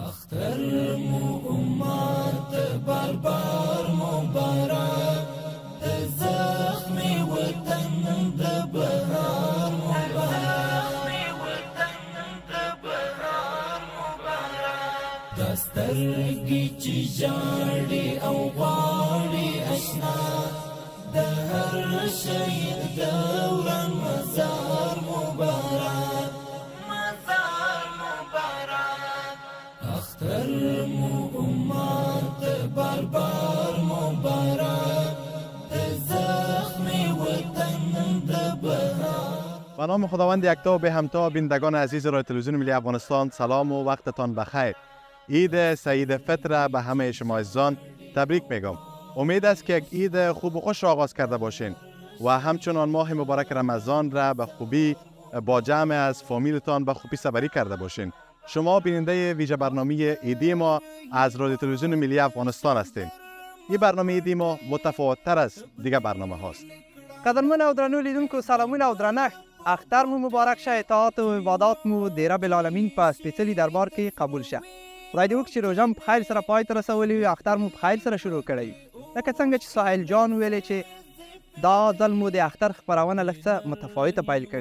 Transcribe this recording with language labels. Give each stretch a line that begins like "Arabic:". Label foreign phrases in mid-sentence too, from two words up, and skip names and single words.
Pashto: اختر مو امت بار بار مبارک زخم وطن د بهار مبارک دسترګي چې جاړي او غواړي اشنا د هر شهید دوران مزار مبارک اختر مو امت بار بار مبارک زخم وطن د بهار.
Persian: به نام خداوند یکتا و به همتا بینندگان عزیز رادیو تلویزیون ملی افغانستان سلام و وقتتان بخیر. عید سعید فطر به همه شما عزیزان تبریک میگم. امید است که یک عید خوب و خوش را آغاز کرده باشین و همچنان ماه مبارک رمضان را به خوبی با جمع از فامیلتان به خوبی سپری کرده باشین. شما بیننده ویژه برنامه عیدی ما از رادیو تلویزیون ملی افغانستان هستین. این برنامه عیدی ما متفاوت‌تر از دیگر برنامه هاست.
Pashto: قدرمن او درنو لیدونکو سلامونه او درنښت. اختر مو مبارک شه، اطاعت و عبادات مو د رب العالمین په سپېڅلي دربار کې قبول شه. خدای دې وکړي چې روژه مو په خیر سره پای ته رسولی وي، اختر مو په خیر سره شروع کړی وي. لکه څنګه چې ساحل جان ویلې چې دا ځل مو د اختر خپرونه لږ څه متفاوته پیل کړې.